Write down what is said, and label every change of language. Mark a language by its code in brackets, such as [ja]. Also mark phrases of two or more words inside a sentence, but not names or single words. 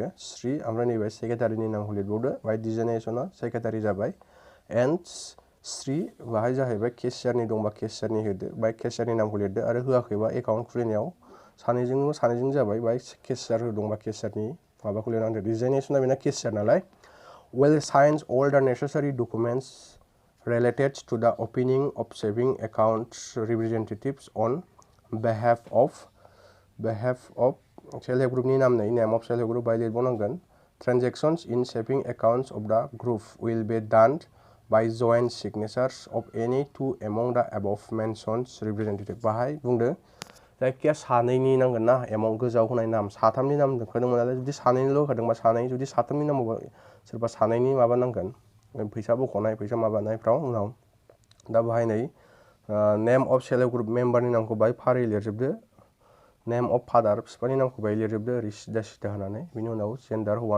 [brx] श्री ओमफ्राय नैबाय सेक्रेटारिनि नामखौ लिरबावदो बाहाय डिजाइनेसना सेक्रेटारि जाबाय एन्ड श्री बाहाय जाहैबाय केसियारनि दंबा केसियारनि होदो बाहाय केसियारनि नामखौ लिरदो आरो होआखैबा एकाउन्ट खुलिनायाव सानैजों जाबाय बाहाय केसियार दंबा केसियारनि माबाखौ लिरनानै होदो डिजाइनेसना बेना केसियार नालाय [en] well signs all the necessary documents related to the opening of saving account representatives on behalf of self help group [brx] नि नाम नै [en] name of self help group [brx] बाहाय लिरबावनांगोन [en] transactions in saving accounts of the group will be done by joint signatures of any two among the above mentioned representative [brx] बाहाय बुंदो जायखिया सानैनि नांगोन ना एमाउन्ट गोजाव होनाय नाम साथामनि नाम होखादोंमोन नालाय जुदि सानैनिल' होखादोंबा सानै जुदि साथामनि नामाव सोरबा सानैनि माबा नांगोन फैसा बख'नाय फैसा माबानायफ्राव उनाव दा बाहाय नै [en] name of self help group [brx] मेम्बारनि नामखौ बाहाय फारि लिरजोबदो [en] name of father [brx] बिफानि नामखौ बाहाय लिरजोबदो ओरै सिदा होनानै बिनि उनाव जेन्डार हौवाना